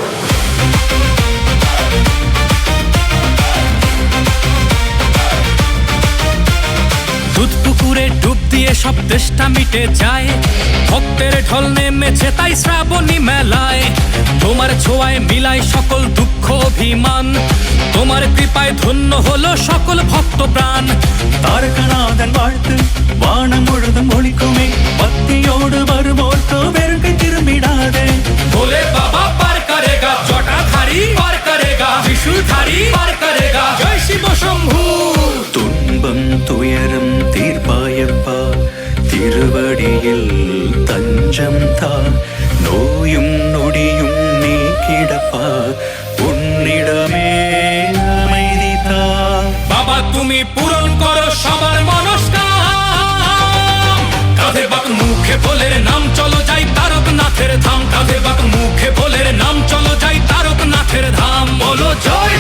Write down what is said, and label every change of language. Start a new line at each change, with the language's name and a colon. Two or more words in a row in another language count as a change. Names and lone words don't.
Bangla: দুধ পুকুরে ডুব দিয়ে সব দেশটা মিটে যায়, ভক্তের ঢল নেমেছে তাই শ্রাবণী মেলায়। তোমার ছোঁয়ায় মিলাই সকল দুঃখ অভিমান, তোমার কৃপায় ধন্য হলো সকল ভক্ত প্রাণ।
Tamil: தாரகநாதன் வாழ்த்து வானம் முழுதும் ஒளிக்குமே, பக்தியோடு வருவோர்க்கு வெறுங்கை திரும்பிடாதே।
Hindi: भोले बाबा पार करेगा, जटाधारी पार करेगा, त्रिशूलधारी पार करेगा, जय शिव शंभू।
Tamil: துன்பம் துயரம் தீர்ப்பாயப்பா, திருவடியில் தஞ்சம் தா, நோயும் நொடியும் நீக்கிடப்பா, உன்னிடமே அமைதி தா।
Bangla: বাবা তুমি পূরণ করো সবার মনস্কাম। কাঁধে বাক মুখে ভোলের নাম চলো যাই তারকনাথের ধাম, কাঁধে বাক মুখে ভোলের নাম চলো যাই তারকনাথের ধাম। বলো জয়